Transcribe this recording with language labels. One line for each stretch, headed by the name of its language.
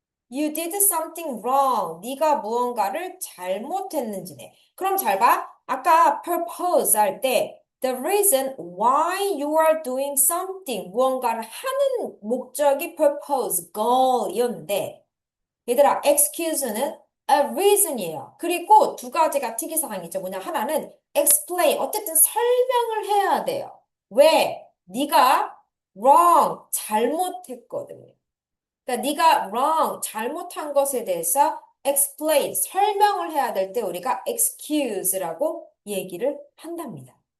English: You did something wrong.
Korean: 네가 무언가를 잘못했는지네. 그럼 잘 봐. 아까 purpose 할 때
English: the reason why you are doing something
Korean: 무언가를 하는 목적이 purpose, goal이었는데 얘들아 excuse는
English: a reason
Korean: 이에요. 그리고 두 가지가 특이사항이 있죠. 뭐냐 하나는 explain 어쨌든 설명을 해야 돼요. 왜? 네가 wrong 잘못했거든요. 그러니까 네가 wrong, 잘못한 것에 대해서 explain, 설명을 해야 될 때 우리가 excuse라고 얘기를 한답니다.